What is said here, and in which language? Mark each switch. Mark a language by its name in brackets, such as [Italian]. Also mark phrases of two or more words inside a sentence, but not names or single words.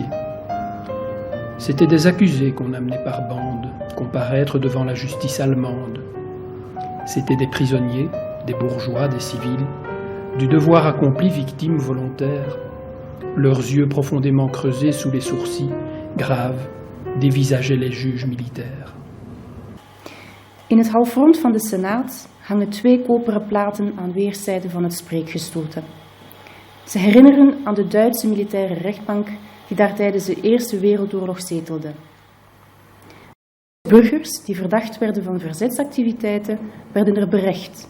[French] C'étaient des accusés qu'on amenait par bande, comparaître devant la justice allemande. C'étaient des prisonniers, des bourgeois, des civils, du devoir accompli victimes volontaires, leurs yeux profondément creusés sous les sourcils, graves, dévisageaient les juges militaires. [Dutch] In het halfrond van de Senaat hangen 2 koperen platen aan weerszijden van het spreekgestoelte. Ze herinneren aan de Duitse militaire rechtbank die daar tijdens de Eerste Wereldoorlog zetelde. Burgers die verdacht werden van verzetsactiviteiten werden er berecht.